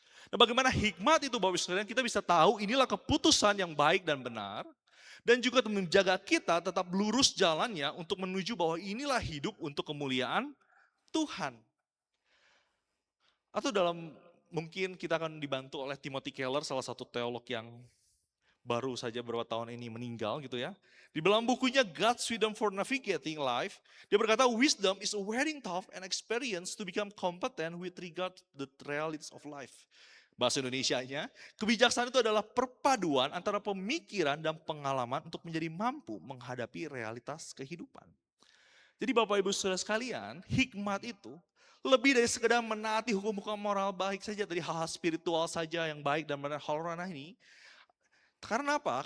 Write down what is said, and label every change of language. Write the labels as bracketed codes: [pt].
[id] Nah bagaimana hikmat itu Bapak Ibu sekalian, kita bisa tahu inilah keputusan yang baik dan benar, dan juga menjaga kita tetap lurus jalannya untuk menuju bahwa inilah hidup untuk kemuliaan Tuhan. Atau mungkin kita akan dibantu oleh Timothy Keller, salah satu teolog yang baru saja beberapa tahun ini meninggal gitu ya. Di dalam bukunya [en] God's Wisdom for Navigating Life, [id] dia berkata [en] wisdom is a wearing tough and experience to become competent with regard to the realities of life. [id] Bahasa Indonesianya, kebijaksanaan itu adalah perpaduan antara pemikiran dan pengalaman untuk menjadi mampu menghadapi realitas kehidupan. Jadi Bapak Ibu Saudara sekalian, hikmat itu lebih dari sekedar menaati hukum-hukum moral baik saja, dari hal-hal spiritual saja yang baik dan benar hal ranah ini. Karena apa?